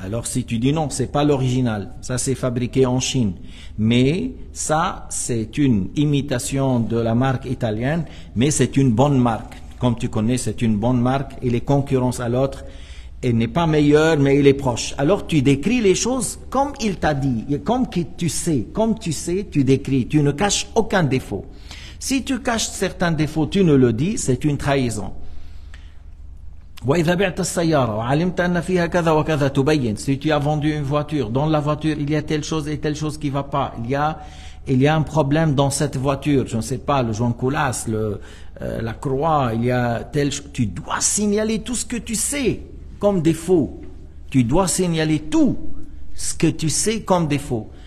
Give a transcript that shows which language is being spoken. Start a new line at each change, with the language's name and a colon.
French: Alors si tu dis non, c'est pas l'original, ça c'est fabriqué en Chine, mais ça c'est une imitation de la marque italienne, mais c'est une bonne marque, comme tu connais, c'est une bonne marque et les concurrences à l'autre, elle n'est pas meilleure mais il est proche. Alors tu décris les choses comme il t'a dit, comme tu sais, tu décris, tu ne caches aucun défaut. Si tu caches certains défauts, tu ne le dis, c'est une trahison.
Arabic: وإذا بعت السيارة وعلمت أن فيها كذا وكذا تبين.
French: Si tu as vendu une voiture, dans la voiture il y a telle chose et telle chose qui va pas, il y a un problème dans cette voiture, je ne sais pas, le joint coulasse, la croix, il y a telle chose, tu dois signaler tout ce que tu sais comme défaut. Tu dois signaler tout ce que tu sais comme défaut.